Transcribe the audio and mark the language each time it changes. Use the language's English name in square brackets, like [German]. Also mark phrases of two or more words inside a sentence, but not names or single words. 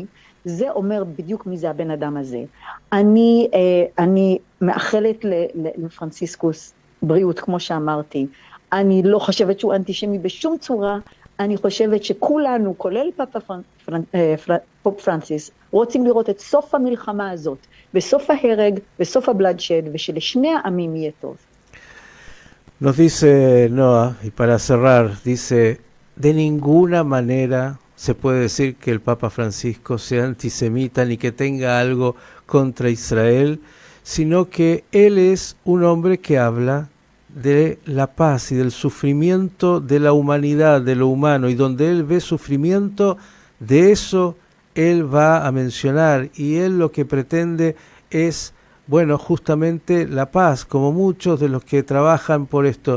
[Hebrew] זה אומר בדיוק מי זה הבן אדם הזה. אני מאחלת לפרנציסקוס בריאות, כמו שאמרתי. אני לא חושבת שהוא אנטישמי בשום צורה, אני חושבת שכולנו, כולל פופ פרנסיס, רוצים לראות את סוף המלחמה הזאת, וסוף ההרג, וסוף הבלאדשד, ושלשני העמים יהיה טוב. [Spanish] Nos dice Noah, y para cerrar, dice, de ninguna manera se puede decir que el Papa Francisco sea antisemita ni que tenga algo contra Israel, sino que él es un hombre que habla de la paz y del sufrimiento de la humanidad, de lo humano, y donde él ve sufrimiento, de eso él va a mencionar, y él lo que pretende es, bueno, justamente la paz, como muchos de los que trabajan por esto.